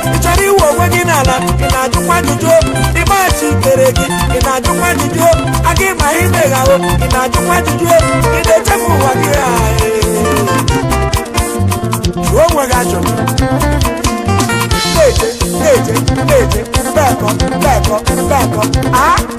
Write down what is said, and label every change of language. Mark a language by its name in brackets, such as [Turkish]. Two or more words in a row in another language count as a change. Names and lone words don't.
[Igbo] Ị chọrọ iwe onwe gị n'ala, ị na-ajụkwa ajụjụ. Ị machi kere gị, ị na-ajụkwa ajụjụ. A gị ma ị megha o, ị na-ajụkwa ajụjụ. Ị na-echefu ụwa gị, ah, eh. Jụọ onwe gị ajụjụ. Na-eche, na-eche, na-eche. [Yoruba] Bẹ́ẹ̀ kọ́, bẹ́ẹ̀ kọ́, bẹ́ẹ̀ kọ́. Ah?